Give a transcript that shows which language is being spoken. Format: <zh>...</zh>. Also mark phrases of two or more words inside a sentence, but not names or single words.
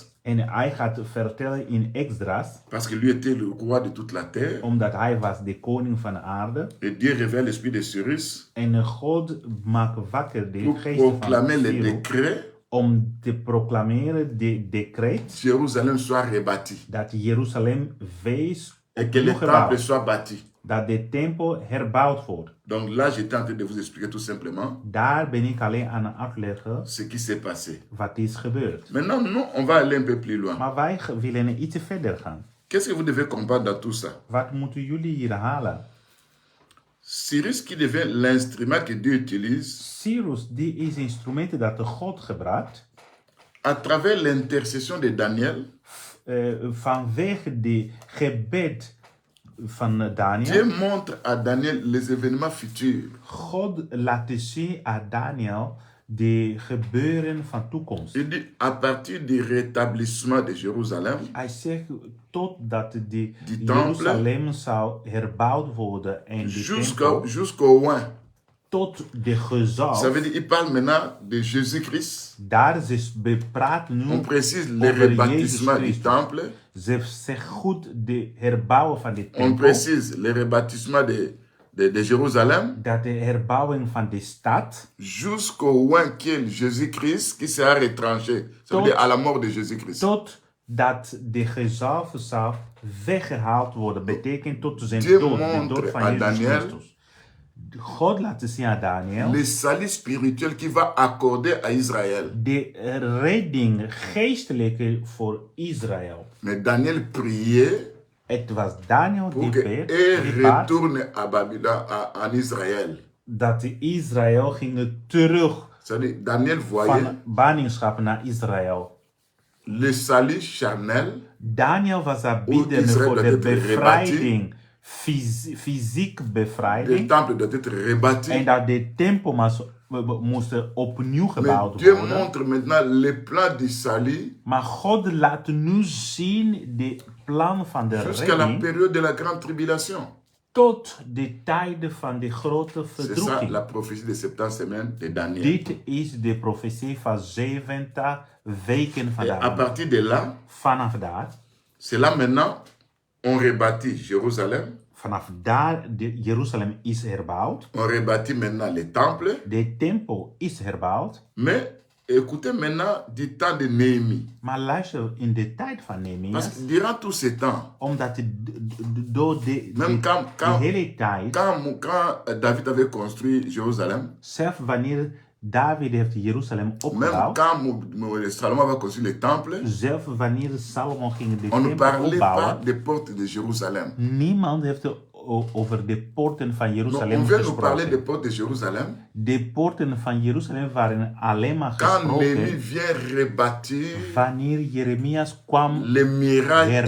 <nl>En hij gaat vertellen in Esdras,</nl> <fr>parce que lui était le roi de toute la terre.</fr> <nl>omdat hij was de koning van de aarde.</nl> <fr>Et Dieu révèle l'esprit de Cyrus</fr> <nl>En God maakt wakker de</nl> <fr>pour</fr> <nl>geest van</nl> <fr>proclamer les</fr> <nl>Cyrus</nl> <fr>décrets.</fr> <nl>om te proclameren de decreet</nl> <fr>Jérusalem soit rebâti</fr> <nl>dat Jeruzalem wees</nl> <fr>et que le</fr> <nl>opnieuw gebouwd.</nl> <fr>temple soit bâti.</fr> <nl>Dat de tempel herbouwd wordt.</nl> <fr>Donc là, j'étais en train de vous expliquer tout simplement</fr> <nl>Daar ben ik alleen aan het uitleggen</nl> <fr>ce qui s'est passé.</fr> <nl>wat is gebeurd.</nl> <fr>Maintenant, nous, on va aller un peu plus loin.</fr> <nl>Maar wij willen iets verder gaan.</nl> <fr>Qu'est-ce que vous devez comprendre dans tout ça?</fr> <nl>Wat moeten jullie hier halen?</nl> <fr>Cyrus qui devient l'instrument que Dieu utilise</fr> <nl>Cyrus, die is instrumenten dat de God gebruikt.</nl> <fr>à travers l'intercession de Daniel.</fr> <nl>Vanwege de gebed van</nl> <fr>Dieu</fr> <nl>Daniel.</nl> <fr>montre à Daniel les événements futurs.</fr> <nl>God laat zien aan Daniel de gebeuren van toekomst.</nl> <fr>Il dit à partir du rétablissement de Jérusalem,</fr> <nl>Hij zegt totdat de Die tempel, Jeruzalem zou herbouwd worden en de tempel</nl> <fr>jusqu'au oin.</fr> <nl>tot de</nl> <fr>Ça</fr> <nl>gezalf.</nl> <fr>veut dire, il parle maintenant de Jésus-Christ.</fr> <nl>Daar ze praat nu</nl> <fr>On précise le</fr> <nl>over</nl> <fr>rebâtissement</fr> <nl>Jezus</nl> <fr>du</fr> <nl>Christus.</nl> <fr>temple.</fr> <nl>Ze zegt goed de herbouwen van de</nl> <fr>On</fr> <nl>tempel.</nl> <fr>précise le rebâtissement de Jérusalem.</fr> <nl>Dat de herbouwing van de stad</nl> <fr>Jusqu'au oin qui est Jésus-Christ qui sera retranché. Ça veut dire à la mort de Jésus-Christ.</fr> <nl>totdat de gezalfde zou weggehaald worden. Betekent tot zijn</nl> <fr>Dieu</fr> <nl>dood, de</nl> <fr>montre</fr> <nl>dood van</nl> <fr>à</fr> <nl>Jezus</nl> <fr>Daniel</fr> <nl>Christus. God laat zien aan Daniel</nl> <fr>le salut spirituel qu'il va accorder à Israël.</fr> <nl>de redding geestelijke voor Israël.</nl> <fr>Mais Daniel priait</fr> <nl>Het was Daniel</nl> <fr>pour</fr> <nl>die</nl> <fr>que</fr> <nl>bad</nl> <fr>retourne à Babylone,</fr> <nl>en Israël. dat Israël ging terug</nl> <fr>C'est-à-dire, Daniel voyait</fr> <nl>van ballingschap naar Israël.</nl> <fr>le salut charnel.</fr> <nl>Daniel was aan Hoe bieden Israël voor</nl> <fr>doit</fr> <nl>de</nl> <fr>être</fr> <nl>bevrijding, fysiek</nl> <fr>Le</fr> <nl>bevrijding.</nl> <fr>temple doit être rebâti.</fr> <nl>En dat de tempel moest opnieuw gebouwd</nl> <fr>Mais Dieu</fr> <nl>worden.</nl> <fr>montre maintenant le plan du salut</fr> <nl>Maar God laat nu zien de plan van de</nl> <fr>jusqu'à la</fr> <nl>redding</nl> <fr>période de la grande tribulation.</fr> <nl>tot de tijden van de grote</nl> <fr>C'est ça</fr> <nl>verdrukking.</nl> <fr>la prophétie de 70 semaines de Daniel.</fr> <nl>Dit is de profetie van 70 weken van</nl> <fr>Et à</fr> <nl>Daniel.</nl> <fr>partir de là,</fr> <nl>Vanaf daar,</nl> <fr>c'est là maintenant, on rebâtit Jérusalem.</fr> <nl>vanaf daar, Jeruzalem is herbouwd.</nl> <fr>On rebâtit maintenant les temples.</fr> <nl>De tempel is herbouwd.</nl> <fr>Mais écoutez maintenant du temps de Néhémie.</fr> <nl>Maar luister, in de tijd van</nl> <fr>Parce</fr> <nl>Nehemias,</nl> <fr>que durant tout ce temps,</fr> <nl>omdat door</nl> <fr>même</fr> <nl>de hele tijd,</nl> <fr>quand David avait construit Jérusalem,</fr> <nl>zelfs wanneer David heeft Jeruzalem</nl> <fr>Même</fr> <nl>opgebouwd.</nl> <fr>quand Salomon va construire le temple,</fr> <nl>Zelfs wanneer Salomo ging de</nl> <fr>on ne</fr> <nl>tempel</nl> <fr>parlait pas</fr> <nl>opbouwen,</nl> <fr>des portes de Jérusalem.</fr> <nl>niemand heeft over de poorten van</nl> <fr>Donc,</fr> <nl>Jeruzalem</nl> <fr>on vient nous parler des</fr> <nl>gesproken.</nl> <fr>portes de Jérusalem.</fr> <nl>De poorten van Jeruzalem waren alleen maar</nl> <fr>Quand Néhémie</fr> <nl>gesproken</nl> <fr>vient rebâtir</fr> <nl>wanneer Jeremias kwam</nl> <fr>les murailles et les</fr>